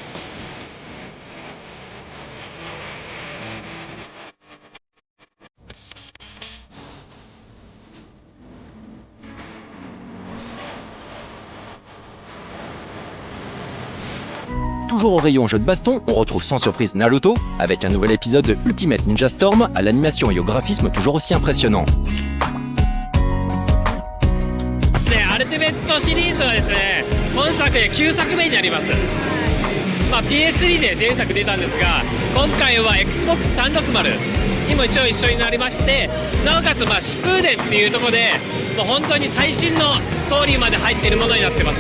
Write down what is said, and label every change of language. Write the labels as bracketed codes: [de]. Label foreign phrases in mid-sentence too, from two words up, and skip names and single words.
[fr] Toujours au rayon jeu de baston, on retrouve sans surprise Naruto, avec un nouvel épisode de Ultimate Ninja Storm à l'animation et au graphisme toujours aussi impressionnant. [ja] アルティメットシリーズはですね、今作で9作目になります。PS3 で前作出たんですが、今回は Xbox360にも一応一緒になりまして、なおかつ疾風伝っていうところでもう本当に最新のストーリーまで入っているものになってます。